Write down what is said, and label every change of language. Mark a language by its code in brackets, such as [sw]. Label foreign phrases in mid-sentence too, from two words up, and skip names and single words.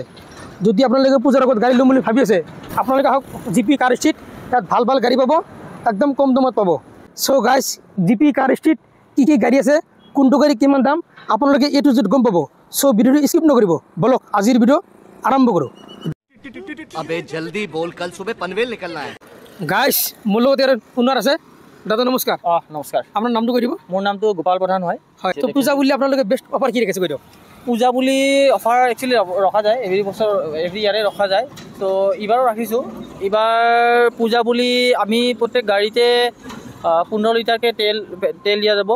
[as] যদি আপোনালোকে পূজাৰ আগত গাড়ী ল'ম বুলি ভাবি আছে, আপোনালোকে আহক GP কাৰ ষ্ট্ৰীট। ইয়াত ভাল ভাল গাড়ী পাব, একদম কম দামত পাব। চ' গাইজ GP কাৰ ষ্ট্ৰীট কি গাড়ী আছে, কোনটো গাড়ী কিমান দাম, আপোনালোকে [en] A to Z [as] গম পাব। চ' ভিডিঅ'টো স্কিপ নকৰিব, বলক আজিৰ ভিডিঅ' আৰম্ভ কৰোঁ। [hi] अबे जल्दी बोल, कल सुबह पनवेल निकलना है। [as] গাইজ মোৰ লগত ইয়াৰ ওনাৰ আছে। দাদা নমস্কাৰ। নমস্কাৰ। আপোনাৰ নামটো কৈ দিব। মোৰ নামটো গোপাল প্ৰধান হয়। তো পূজা বুলি আপোনালোকে বেষ্ট অফাৰ কি ৰাখিছে কৈ দিয়ক। পূজা বুলি অফাৰ একচুৱেলি ৰখা যায়, এভৰি বছৰ এভৰি ইয়াৰে ৰখা যায়। তো এইবাৰো ৰাখিছোঁ। এইবাৰ পূজা বুলি আমি প্ৰত্যেক গাড়ীতে 15 লিটাৰকৈ তেল দিয়া যাব।